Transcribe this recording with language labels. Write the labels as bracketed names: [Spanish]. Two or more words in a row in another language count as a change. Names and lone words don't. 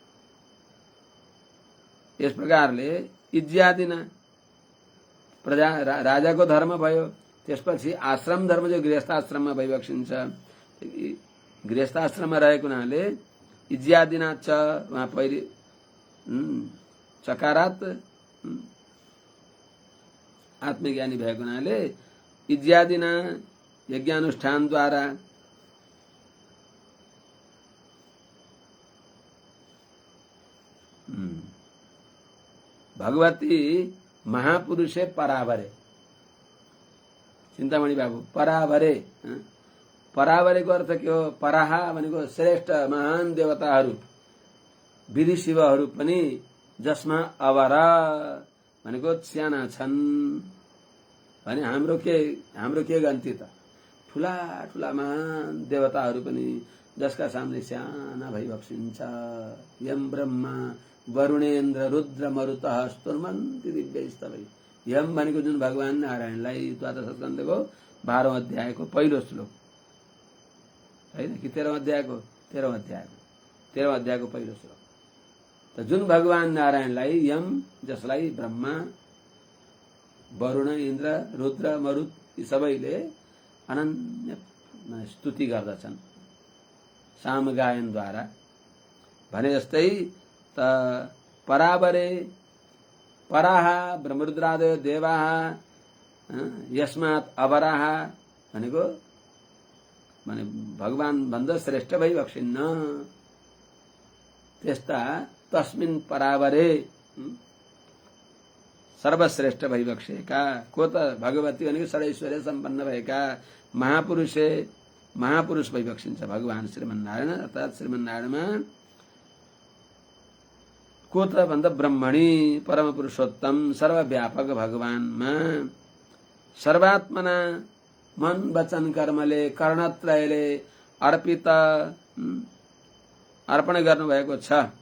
[Nepali] यस प्रकारले इज्यादिना प्रजा राजाको धर्म भयो, त्यसपछि आश्रम धर्म जो गृहस्थाश्रममा भइबक्सिन्छ। गृहस्थाश्रममा रहेको हुनाले इज्यादिना च वहाँ पहिले चकारात आत्मज्ञानी भएको हुनाले इज्यादिना यज्ञानुष्ठानद्वारा [Sanskrit] भगवती महापुरुषे परावरे, [Nepali] चिन्तामणि बाबु परावरे, परावरेको अर्थ के हो? पराहा भनेको श्रेष्ठ महान देवताहरू विधि शिवहरू पनि जसमा अवरा भनेको साना छन् भने हाम्रो के गन्ती त? ठुला ठुला महान देवताहरू पनि जसका सामने साना भइबक्सिन्छ। [Sanskrit] यम ब्रह्मा वरुणेन्द्र रुद्र मरुतः स्तुर्मन्ति दिव्यैस्तवै। [Nepali] यम भनेको जुन भगवान नारायणलाई द्वादश स्कन्धको 12औं अध्यायको पहिलो श्लोक हैन कि 13औं अध्यायको 13औं अध्यायको पहिलो श्लोक। त जुन भगवान नारायणलाई यम, जसलाई ब्रह्मा वरुण इन्द्र रुद्र मरुत यी सबैले अनन्य स्तुति गर्दछन् सामगायनद्वारा भने जस्तै त परावरे [Sanskrit] पराहा ब्रह्मरुद्रादयो देवाहा यस्मात् अवराहा [Nepali] भनेको माने भगवान भन्दा श्रेष्ठ भइबक्सिन्न। त्यस्ता [Sanskrit] तस्मिन् परावरे [Nepali] सर्वश्रेष्ठ भइबक्सेका को त? भगवती भनेको षडैश्वर्य सम्पन्न भएका महापुरुष भइबक्सिन्छ भगवान श्रीमन्नारायण। अर्थात् श्रीमन्नारायणमा को त भन्दा ब्रह्मणी परम पुरुषोत्तम सर्वव्यापक भगवानमा सर्वात्मना मन वचन कर्मले कर्णत्रयले अर्पण गर्नुभएको छ।